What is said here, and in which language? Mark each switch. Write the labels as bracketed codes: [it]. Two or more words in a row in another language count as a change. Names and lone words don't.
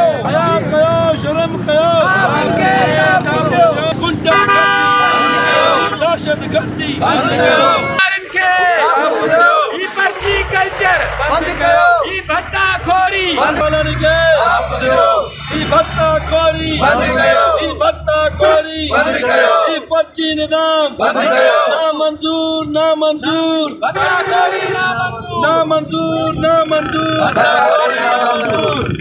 [sd] हया कयो, शर्म कयो, दहशतगर्दी बंद कयो, ई पर्ची कल्चर बंद कयो, ई भत्ताखोरी बंद कयो, ई भत्ताखोरी बंद कयो, ई भत्ताखोरी बंद कयो, ई पर्ची निज़ाम बंद कयो, ना मंजूर, ना मंजूर, भत्ताखोरी ना मंजूर, ना मंजूर, ना मंजूर, भत्ताखोरी ना मंजूर।